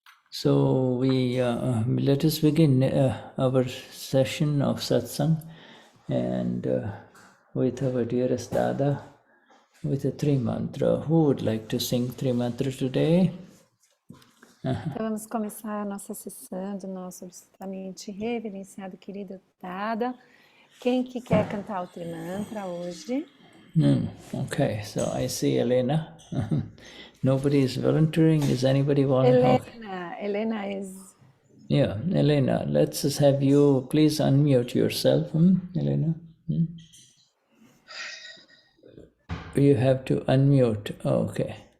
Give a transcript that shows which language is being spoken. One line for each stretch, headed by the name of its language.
English: So we let us begin our session of satsang, and with our dearest Dada, with a three mantra. Who would like to sing three mantra today?
Portuguese: Então vamos começar a nossa sessão do nosso absolutamente reverenciado querido Dada. Quem que quer cantar o Trimantra hoje?
English: Okay, so I see Elena. Nobody is volunteering. Is anybody volunteering? Helena is... Yeah, Elena, let's just have you please unmute yourself, Elena. You have to unmute. Okay.